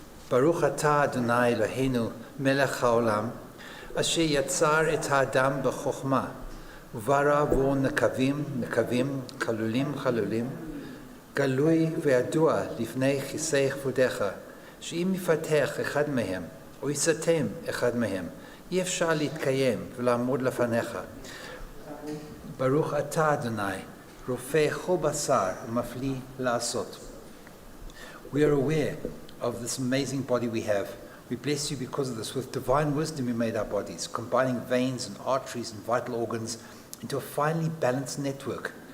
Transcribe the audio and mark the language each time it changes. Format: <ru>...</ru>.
<he>Baruch atah Adonai Eloheinu melech haolam, asher yatzar et ha'adam b'chokhmah, uvara vo nekavim, chalulim, galui ve'adua lifnei chisei chvodecha, שאם יפתח אחד מהם, או יסתם אחד מהם, אי אפשר להתקיים ולעמוד לפניך. ברוך אתה, אדוני, רופא כל בשר ומפליא לעשות.</he> <en>We are aware of this amazing body we have. We bless you because of this. With divine wisdom you made our bodies, combining veins and arteries and vital organs into a finely balanced network.</en>